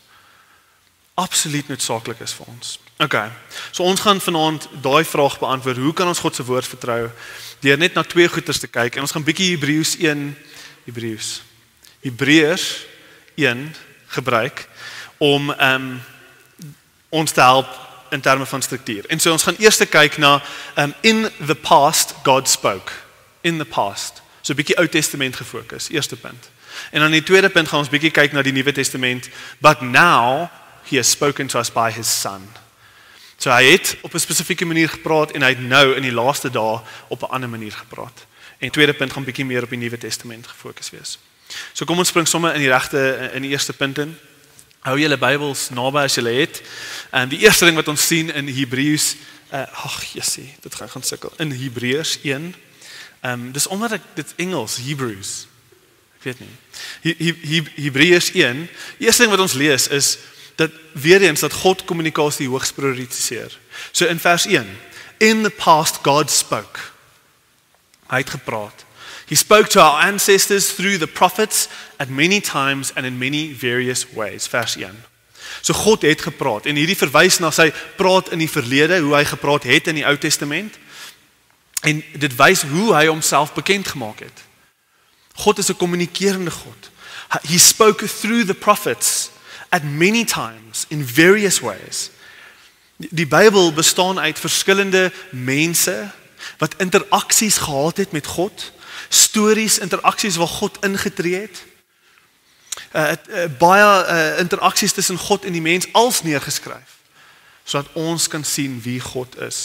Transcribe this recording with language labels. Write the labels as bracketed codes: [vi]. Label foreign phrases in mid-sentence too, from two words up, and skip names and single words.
[af] Absoluut noodsaaklik is vir ons. Okay, so ons gaan vanaand daai vraag beantwoord, hoe kan ons God se woord vertrou, deur net na twee goeters te kyk, en ons gaan bietjie Hebreërs 1 gebruik, om ons te help in terme van struktuur. En so ons gaan eers kyk na, [en] in the past God spoke, in the past, [af] so bietjie Ou Testament gefokus, eerste punt. En dan die tweede punt gaan ons bietjie kyk na die Nuwe Testament, [en] but now he has spoken to us by his son. [af] So hy het op 'n spesifieke manier gepraat en hy het nou in die laaste dae op 'n ander manier gepraat. En tweede punt gaan bietjie meer op die Nuwe Testament gefokus wees. So kom ons spring sommer in die eerste punt in. Hou julle Bybels naby as julle het. En die eerste ding wat ons sien in Hebreërs, dit gaan sukkel. In Hebreërs 1. Dis omdat dit Engels, Hebrews. Ek weet nie. Hebreërs 1. Die eerste ding wat ons lees is dat weer eens dat God kommunikasie hoogs prioritiseer. So in vers 1. [en] In the past God spoke. [af] Hy het gepraat. [en] He spoke to our ancestors through the prophets at many times and in many various ways. [af] Vers 1. So God het gepraat en hierdie verwys na sy praat in die verlede, hoe hy gepraat het in die Ou Testament. En dit wys hoe hy homself bekend gemaak het. God is 'n kommunikerende God. [en] He spoke through the prophets at many times in various ways. [af] Die Bybel bestaan uit verskillende mense wat interaksies gehad het met God, stories, interaksies waar God ingetree het. Baie interaksies tussen God en die mens als neergeskryf, sodat ons kan sien wie God is.